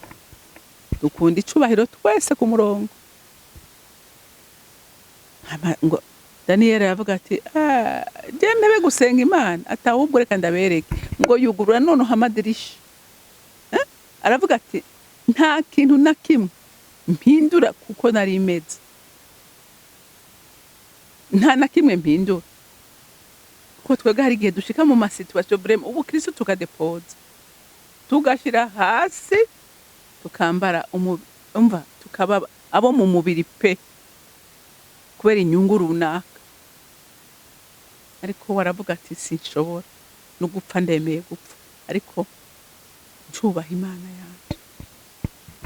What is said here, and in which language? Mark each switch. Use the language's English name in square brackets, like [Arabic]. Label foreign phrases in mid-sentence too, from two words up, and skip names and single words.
[Rundi] Dukunda icubahiro twese ku murongo. Ngo Daniel yavuga ati je ntebe gusenga Imana atahubwo reka ndabereke. Ngo yugurura none hamadirisha. Aravuga ati nta kintu na kimwe mpindura kuko nari imeze. Nta na kimwe mpindura. Ko twega hari gihe dushika mu masituation vraiment ubu Kristo tukadepoza. Tugashira hasi tukambara umva tukaba abo mu mubiri pe kubera inyungu runaka. Ariko waravuga ati sinshobora no gupfa, ndemeye gupfa, ariko ncubaha Imana yanje.